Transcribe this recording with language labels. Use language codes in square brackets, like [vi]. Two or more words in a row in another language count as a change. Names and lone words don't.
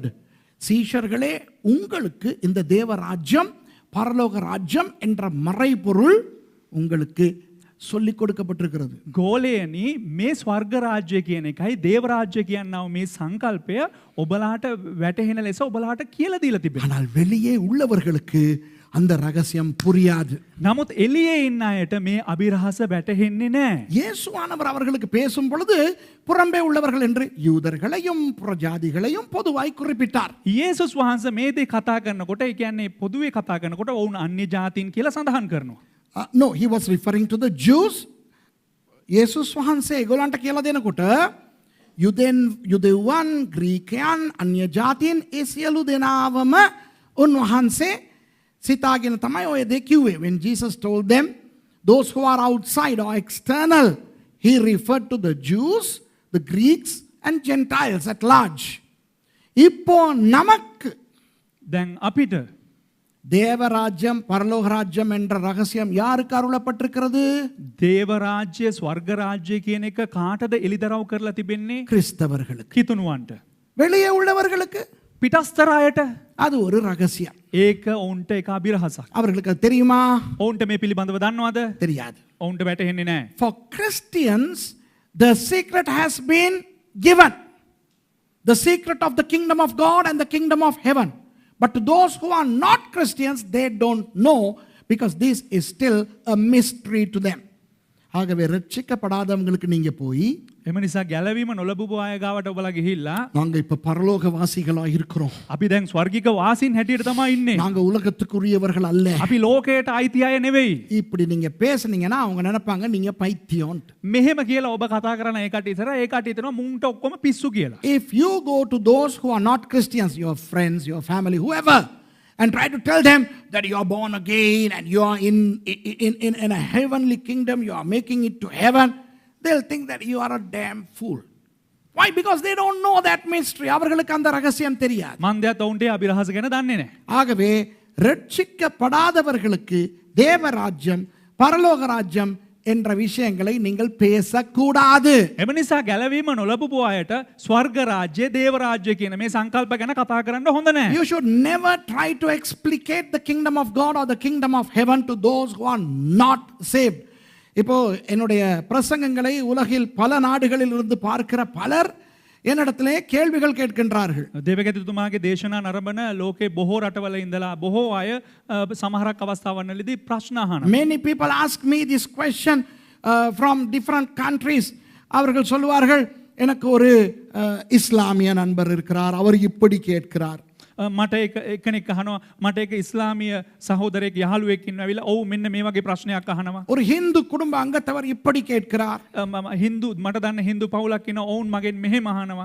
[ta] சீஷர்களே, உங்களுக்கு இந்த தேவ ராஜ்யம், பரலோக ராஜ்யம் என்ற மறைபொருள் உங்களுக்கு சொல்லிக் கொடுக்கப்பட்டிருக்கிறது. [si] ගෝලයනි, මේ ස්වර්ග රාජ්‍ය කියන එකයි දේව රාජ්‍ය කියනව මේ සංකල්පය ඔබලාට වැටහෙන ලෙස ඔබලාට කියලා දීලා තිබෙනවා. [ta] ஆனால் வெளியே உள்ளவர்களுக்கு அந்த ரகசியம் புரியாது. [si] නමුත් එළියේ ඉන්න අයට මේ අභිරහස වැටහෙන්නේ නැහැ. [ta] இயேசுவானவர் அவர்களுக்கு பேசும் பொழுது புறம்பே உள்ளவர்கள் என்று யூதர்களையும் புறஜாதிகளையும் பொதுவாய் குறிப்பிட்டார். [si] යේසුස් වහන්සේ මේ දේ කතා කරනකොට ඒ කියන්නේ පොදුවේ කතා කරනකොට ඔවුන් අන්‍ය ජාතීන් කියලා සඳහන් කරනවා. [en] No, he was referring to the Jews. [si] යේසුස් වහන්සේ ඒගොල්ලන්ට කියලා දෙනකොට යුදෙව්වන් ග්‍රීකයන් අන්‍ය ජාතීන් ඒ සියලු දෙනාවම උන්වහන්සේ සිතාගෙන තමයි ඔය දේ කිව්වේ. [en] When Jesus told them those who are outside or external, he referred to the Jews, the Greeks and Gentiles at large. [ta] இப்போ நமக்கு [si] දැන් අපිට [ta] தேவராஜ்யம் பரலோக ராஜ்யம் என்ற ரகசியம் யாருக்கு அருளப்பட்டிருக்கிறது? [si] දේව රාජ්‍ය ස්වර්ග රාජ්‍ය කියන එක කාටද එලිදරව් කරලා තිබෙන්නේ? [ta] கிறிஸ்தவர்களுக்கு. [si] කිතුණුවන්ට. [ta] வெளியே உள்ளவர்களுக்கு [si] පිටස්තර අයට [ta] அது ஒரு ரகசியம். [si] ඒක ඔවුන්ට එක අභිරහසක්. [ta] அவர்களுக்கு அது தெரியுமா? [si] ඔවුන්ට මේ පිළිබඳව දන්නවද? [ta] தெரியாது. [si] ඔවුන්ට වැටහෙන්නේ නැහැ. [en] For Christians, the secret has been given. The secret of the kingdom of God and the kingdom of heaven. But to those who are not Christians, they don't know because this is still a mystery to them. [ta] ஆகவே ரட்சிக்கப்படாதவங்களுக்கு நீங்க போய் [si] එම නිසා ගැලවීම නොලබපු අය ගාවට ඔබලා ගිහිල්ලා [ta] நாங்க இப்ப பரலோக வாசிகளா இருக்கிறோம். [si] අපි දැන් ස්වර්ගික වාසීන් හැටියට තමයි ඉන්නේ. [ta] நாங்க உலகத்துக்குரியவர்கள் அல்ல. [si] අපි ලෝකයට අයිති අය නෙවෙයි. [ta] இப்படி நீங்க பேசுனீங்கன்னா அவங்க நினைப்பாங்க நீங்க பைத்தியம். [si] මෙහෙම කියලා ඔබ කතා කරන ඒකට ඉතර ඒකට හිතනවා මුන්ට ඔක්කොම පිස්සු කියලා. [en] If you go to those who are not Christians, your friends, your family, whoever, and try to tell them that you are born again and you are in a heavenly kingdom, you are making it to heaven, they'll think that you are a damn fool. Why? Because they don't know that mystery. [ta] அவர்களுக்கு அந்த ரகசியம் தெரியாது. [si] මන්දයත් ඔවුන්ට ඒ අභිරහස ගැන දන්නේ නැහැ. [ta] ஆகவே ரட்சிக்கப்படாதவர்களுக்கு தேவராஜ்யம் பரலோக ராஜ்யம் என்ற விஷயங்களை நீங்கள் பேசக்கூடாது. [si] එම නිසා ගැලවීම නොලබපු අයට ස්වර්ග රාජ්‍ය දේව රාජ්‍ය කියන මේ සංකල්ප ගැන කතා කරන්න හොඳ නැහැ. [en] You should never try to explicate the kingdom of God or the kingdom of heaven to those who are not saved. [ta] இப்போ என்னுடைய பிரசங்கங்களை உலகில் பல நாடுகளில் இருந்து பார்க்கிற பலர் என்னிடத்திலே கேள்விகள் கேட்கின்றார்கள். [si] දේවගැතිතුමාගේ දේශනා නරඹන ලෝකේ බොහෝ රටවල ඉඳලා බොහෝ අය සමහරක් අවස්ථාවන්වලදී ප්‍රශ්න අහනවා. [en] Many people ask me this question from different countries. [ta] அவர்கள் சொல்வார்கள் எனக்கு ஒரு இஸ்லாமிய நண்பர் இருக்கிறார், அவர் இப்படி கேட்கிறார். [si] මට එකෙනෙක් අහනවා මට එක ඉස්ලාමීය සහෝදරයෙක් යහළුවෙක් ඉන්නවා ඇවිල්ලා ඔව් මෙන්න මේ වගේ ප්‍රශ්නයක් අහනවා. [ta] ஒரு ஹிந்து குடும்ப அங்கத்தவர் இப்படி கேட்கிறார். [si] හින්දු මට දන්න හින්දු පවුලක් ඉන්නවා ඔවුන් මගෙන් මෙහෙම අහනවා.